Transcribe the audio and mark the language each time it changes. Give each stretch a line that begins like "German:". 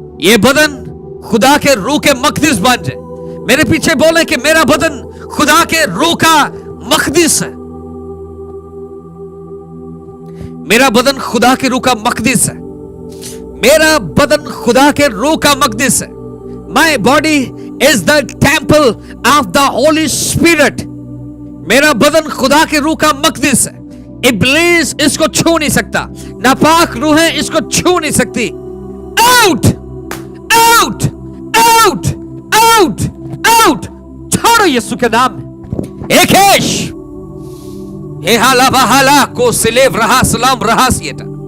Hindi: ये बदन खुदा के रूह के मकदस बन जाए. मेरे पीछे बोले कि मेरा बदन खुदा के रूह का मकदस है. मेरा बदन खुदा के रूह का मकदस है. मेरा बदन खुदा के रूह का मकदस है.
English: My body is the temple of the Holy Spirit.
Hindi: मेरा बदन खुदा के रूह का मकदस है. इब्लीस इसको छू नहीं सकता. नापाक रूहें इसको छू नहीं सकती.
English: Out out out out out.
Hindi: छोड़ो यीशु के नाम में. एकेश हे हाला बहाला को सिलेव रहा सलाम रहा सियता.